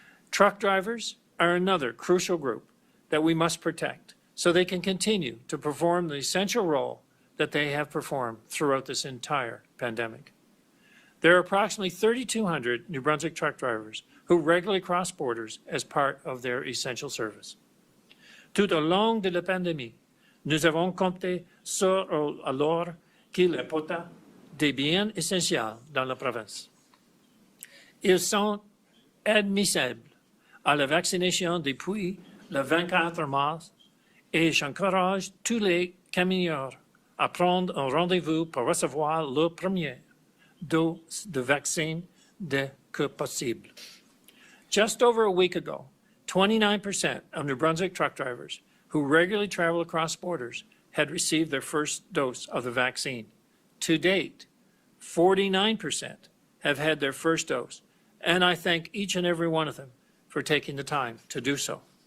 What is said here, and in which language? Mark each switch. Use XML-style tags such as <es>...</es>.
<en>Truck drivers are another crucial group that we must protect so they can continue to perform the essential role that they have performed throughout this entire pandemic. There are approximately 3,200 New Brunswick truck drivers who regularly cross borders as part of their essential service.</en> <fr>Tout au long de la pandémie, nous avons compté sur alors qu'il apporta des biens essentiels dans la province. Ils sont admissibles à la vaccination depuis le 24 mars et j'encourage tous les camionneurs à prendre un rendez-vous pour recevoir leur première dose de vaccin dès que possible.</fr> <en>Just over a week ago, 29% of New Brunswick truck drivers who regularly travel across borders had received their first dose of the vaccine. To date, 49% have had their first dose, and I thank each and every one of them for taking the time to do so.</en>